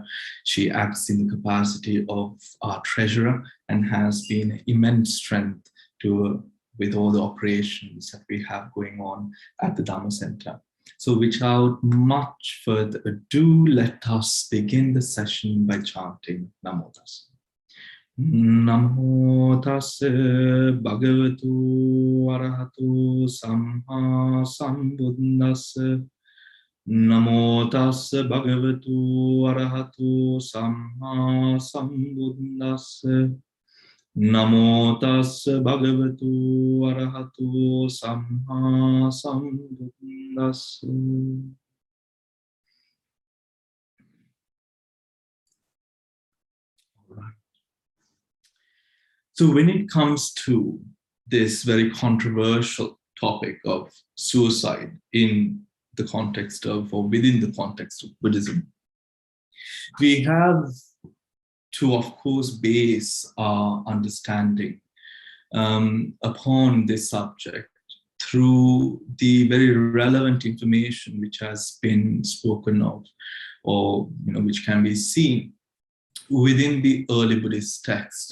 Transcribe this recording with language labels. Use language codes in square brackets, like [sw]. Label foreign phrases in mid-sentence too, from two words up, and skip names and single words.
[en] She acts in the capacity of our treasurer and has been immense strength with all the operations that we have going on at the Dhamma Center. So without much further ado, let us begin the session by chanting Namo Tassa. [pi] Namo Tassa Bhagavatu Arahatu Samma Sambuddhassa. Namo Tassa Bhagavatu Arahatu Samma Sambuddhassa. Namo Tassa Bhagavatu Arahatu Samma Sambuddhassa. [en] All right. So when it comes to this very controversial topic of suicide in the context of, or within the context of Buddhism, we have to, of course, base our understanding upon this subject through the very relevant information which has been spoken of, or which can be seen within the early Buddhist text.